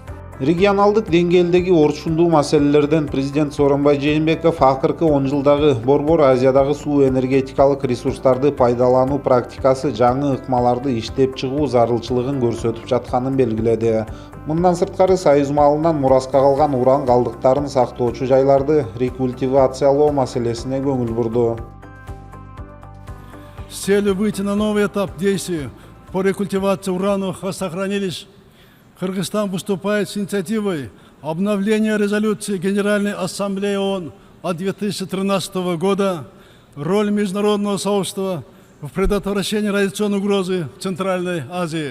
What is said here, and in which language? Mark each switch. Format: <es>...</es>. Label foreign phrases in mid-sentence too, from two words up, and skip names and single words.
<ky>Регионалдык деңгээлдеги орчундуу маселелерден президент Сооронбай Жээнбеков акыркы 10 жылдагы Борбор Азиядагы суу энергетикалык ресурстарды пайдалануу практикасы жаңы ыкмаларды иштеп чыгуу зарылчылыгын көрсөтүп жатканын белгиледи. Мындан сырткары Союз малынан мураска калган уран калдыктарын сактоочу жайларды рекультивациялоо маселесине көңүл бурду.</ky> <ru>С целью выйти на новый этап действий по рекультивации урановых хранилищ Кыргызстан выступает с инициативой обновления резолюции Генеральной Ассамблеи ООН от 2013 года «Роль международного сообщества в предотвращении радиационной угрозы в Центральной Азии».</ru>